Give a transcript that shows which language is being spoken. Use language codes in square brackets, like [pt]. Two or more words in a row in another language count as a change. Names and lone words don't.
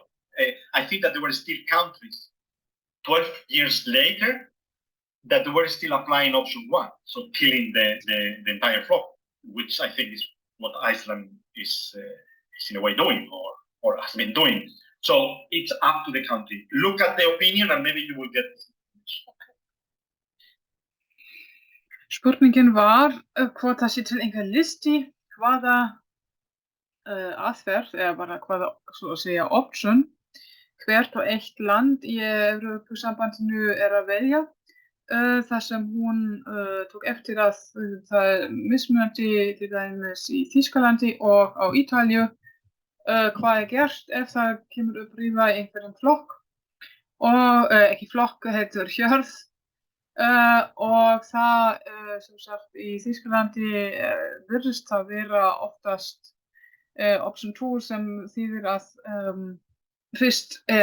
[en] I think that there were still countries 12 years later that they were still applying option 1, so killing the entire flock, which I think is what Iceland is in a way doing or has been doing. So it's up to the country. Look at the opinion and maybe you will get this information. [is] Spurningin var hvort það sé til einhver listi hvaða aðferð eða bara hvaða svo að segja option hvert og eitt land í Evrópusambandinu að velja. Þar sem hún tók eftir að það er mismunandi til dæmis í Þýskalandi og á Ítalíu hvað er gert ef það kemur upp riða í einhverjum flokk og ekki flokk, heitir hjörð og það sem sagt í Þýskalandi virðist það vera oftast option 2 sem þýðir að fyrst